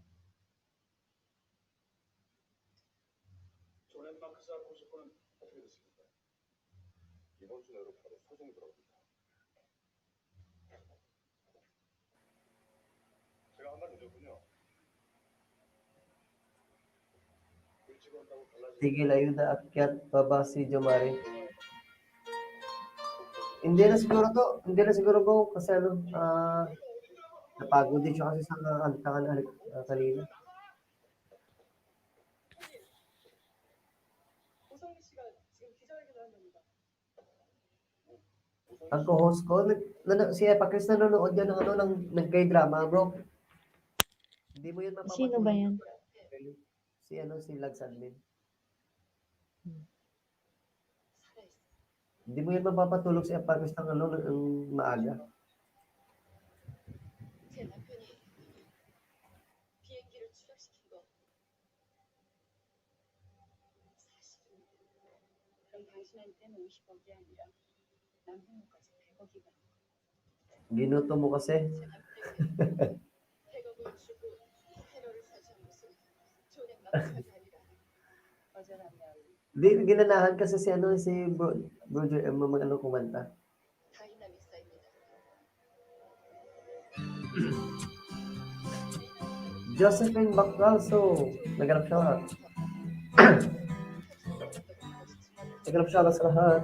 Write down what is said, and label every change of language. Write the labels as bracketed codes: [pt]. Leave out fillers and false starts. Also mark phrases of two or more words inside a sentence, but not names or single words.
[ko] 존앤마크사 고소권은 어떻게 됐습니까? 이번 주 내로 바로 소송이 들어갑니다. 제가 한 말 늦었군요. 일찍 온다고 달라지는 [tl] Tigil ayuda, akyat, baba si Jomari. Hindi na siguro ko kasi napagod din siya kasi sa kantahan kanina. [ko] 오성미 씨가 지금 기자회견을 한답니다. [tl] Ang co-host ko, si Epacris nanonood yan ng K-drama, bro. Hindi mo yun mapapatulog. Sino ba yan? Si Lagsanmin. Hindi mo yun mapapatulog si Epacris ng maaga. [ko] 제 남편이 비행기를 추락시킨 거 사실은 그럼 당신한테는 50억이 아니라 남편까지 100억이 가는 거. [tl] Ginuto mo kasi. [ko] 100억을 주고 테러를 사준 무슨 존앤마크사가 아니라 거절하면 [tl] Di, ginanahan kasi si Brother M kumanta. [ko] 다이나믹사입니다. [tl] Josephine Bacalso. Naganap siya. Naganap siya sa lahat.